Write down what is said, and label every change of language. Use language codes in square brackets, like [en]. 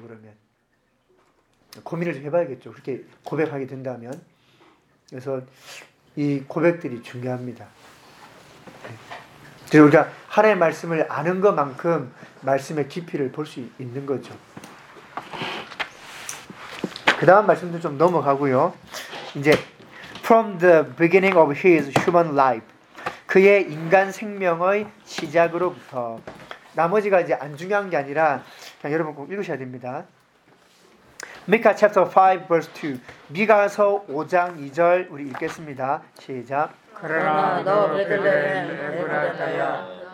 [ko] 그러면 고민을 좀 해봐야겠죠. 그렇게 고백하게 된다면. 그래서 이 고백들이 중요합니다. 그래서 우리가 하나님의 말씀을 아는 것만큼 말씀의 깊이를 볼 수 있는 거죠. 그 다음 말씀도 좀 넘어가고요. 이제 [en] From the beginning of his human life. [ko] 그의 인간 생명의 시작으로부터. 나머지가 이제 안 중요한 게 아니라 그냥 여러분 꼭 읽으셔야 됩니다. [en] Micah chapter 5 verse 2. [ko] 미가서 5장 2절 우리 읽겠습니다. 시작. 그러나 너 베들레헴 에브라임이야.